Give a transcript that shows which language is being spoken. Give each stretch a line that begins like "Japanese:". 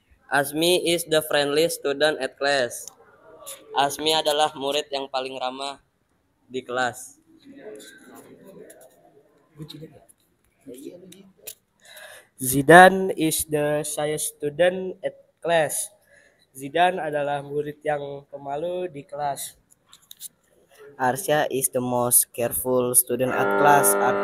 English: Asmi is the friendly student at class.
Indonesian: Asmi adalah murid yang paling ramah di kelas.
English: Zidan is the shy student at class.
Indonesian: Zidan adalah murid yang pemalu di kelas.
English: Arsya is the most careful student at class.